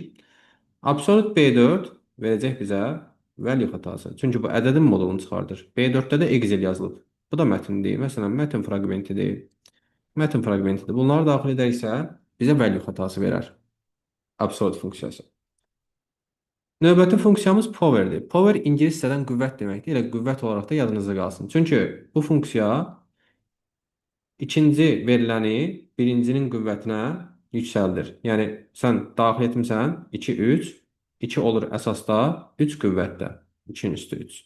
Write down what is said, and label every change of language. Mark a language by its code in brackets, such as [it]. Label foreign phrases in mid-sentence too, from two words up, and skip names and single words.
[az] Absolute B4 verəcək bizə value xətası. Çünki bu ədədin modulunu çıxardır. B4-də də Excel yazılıb. Bu da mətndir. Məsələn, mətn fraqmentidir. Mətn fraqmentidir. Bunları daxil edəriksə, bizə value xətası verər. Absolute funksiyası. Növbəti funksiyamız power-dir. Power ingiliscədən qüvvət deməkdir. Elə qüvvət olaraq da yadınızda qalsın. Çünki bu funksiya ikinci veriləni birincinin qüvvətinə yüksəldir. Yəni, sən daxil etmirsən 2, 3, 2 olur əsasda, 3 qüvvətdə. 2-nin üstü 3.